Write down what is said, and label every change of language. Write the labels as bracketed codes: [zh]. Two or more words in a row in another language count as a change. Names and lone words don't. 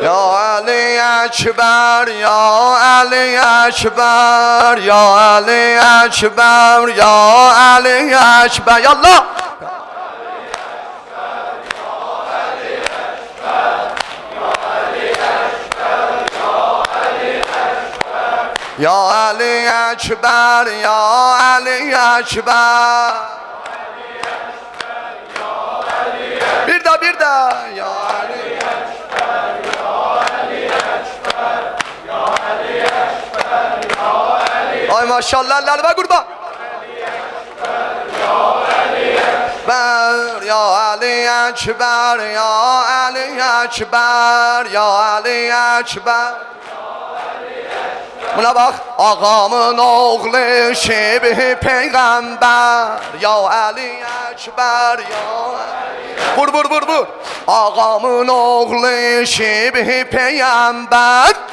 [ar] یا علی اکبر یا علی اکبر یا علی اکبر یا علی اکبر یا الله یا علی اکبر یا علی اکبر [tr] bir daha ya Ali ay maşallah lalba kurban ya Ali Ekber ya Ali Ekber ya Ali Ekber buna bak ağamın oğlu şebih peygamber ya Ali Ekber ya vur vur vur vur ağamın oğlu şebih peygamber